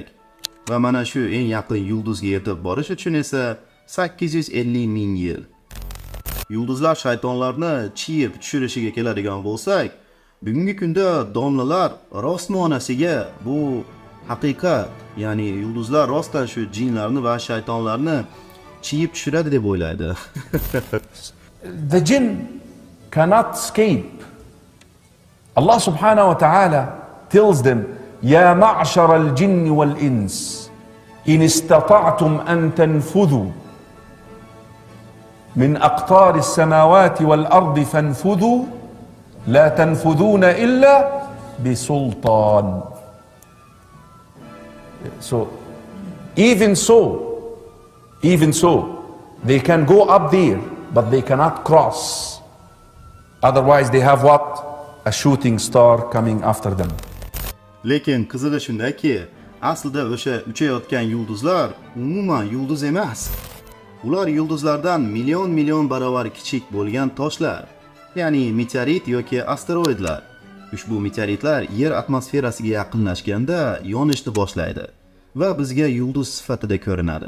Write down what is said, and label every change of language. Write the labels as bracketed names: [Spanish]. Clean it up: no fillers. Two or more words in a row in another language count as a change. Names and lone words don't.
[Uzbek] Va mana shu eng yaqin yulduzga yetib borish uchun esa 850 ming yil. Yulduzlar shaytonlarni chiyib tushirishiga keladigan bo'lsak, bugungi kunda domlalar rostmonasiga bu haqiqat, ya'ni yulduzlar rostdan shu jinlarni va shaytonlarni chiyib tushiradi deb o'ylaydi. [English] The jinn cannot escape. Allah [Arabic] سبحانه وتعالى [English] tells them, [Arabic] يا معشر الجن والإنس إن استطعتم أن تنفذوا من أقطار السماوات والأرض فانفذوا لا تنفذون إلا بسلطان. [English] So even so they can go up there, but they cannot cross. Otherwise they have what? A shooting star coming after them. [Uzbek] Lekin qizig'i shundaki, aslida o'sha uchayotgan yulduzlar umuman yulduz emas. Ular yulduzlardan million barobar kichik bo'lgan toshlar, ya'ni meteorit yoki asteroidlar. Ushbu meteoritlar yer atmosferasiga yaqinlashganda yonishni boshlaydi va bizga yulduz sifatida ko'rinadi.